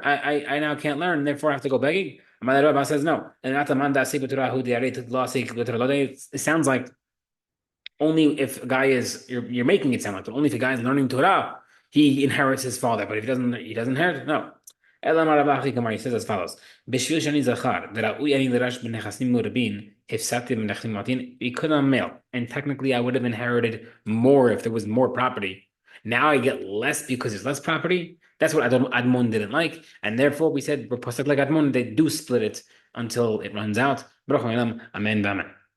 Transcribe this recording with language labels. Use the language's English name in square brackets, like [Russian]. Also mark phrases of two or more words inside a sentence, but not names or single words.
[English] I now can't learn, and therefore I have to go begging. My Rabbi says no. And it sounds like only if a guy is you're making it sound like, but only if a guy is learning Torah, he inherits his father. But if he doesn't inherit, no. He says as follows: [Hebrew] בשביל שאני זכר דראוי אני לירש בנכסים מרובין הפסדתי בנכסים מועטין בעיקרם מלא, [English] and technically I would have inherited more if there was more property. Now I get less because there's less property. That's what Admon didn't like, and therefore we said we're posted like Admon. They do split it until it runs out. Amen. Amen.